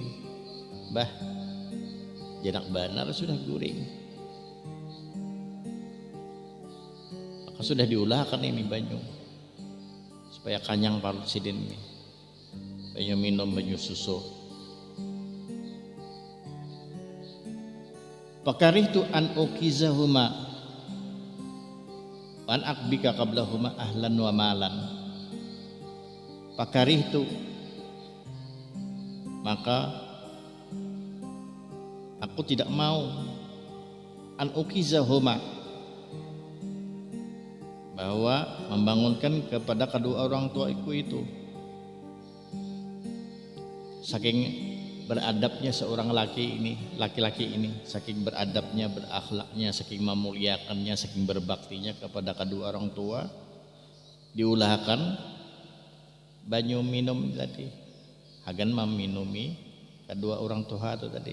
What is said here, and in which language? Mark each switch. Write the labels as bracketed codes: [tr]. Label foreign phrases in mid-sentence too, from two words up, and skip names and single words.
[bjn] Bah, janak benar sudah guring. Maka sudah diulahkan ini banyu supaya kanyang parut sidin ini. Banyu minum banyu susu. [ar] فكرهت أن أوقظهما أن أبكي قبلهما أهلا ومالا. Fakarihtu, [id] maka aku tidak mau [ar] أن أوقظهما, [id] bahwa membangunkan kepada kedua orang tuaku itu. [bjn] Saking beradabnya seorang laki-laki ini, saking beradabnya, berakhlaknya, saking memuliakannya, saking berbaktinya kepada kedua orang tua, diulahkan banyu minum tadi, hagan meminumi kedua orang tua itu tadi.